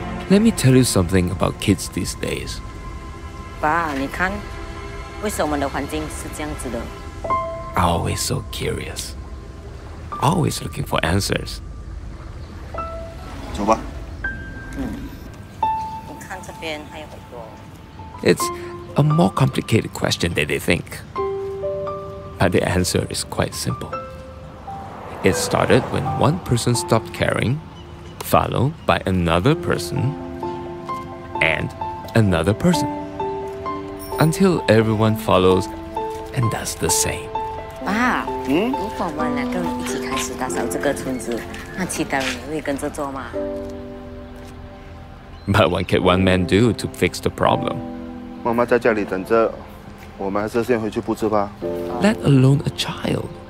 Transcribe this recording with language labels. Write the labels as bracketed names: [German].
[English] Let me tell you something about kids these days. [Chinese] 爸，你看，为什么我们的环境是这样子的？ [English] Always so curious. Always looking for answers. [Chinese] 走吧。你看这边还有很多。 [English] It's a more complicated question than they think. But the answer is quite simple. It started when one person stopped caring, followed by another person, and another person, until everyone follows and does the same. [Chinese] 爸，如果我们2个人一起开始打扫这个村子，那其他人也会跟着做吗？ [English] But what can one man do to fix the problem? [Chinese] 妈妈在家里等着，我们还是先回去布置吧。 [English] Let alone a child.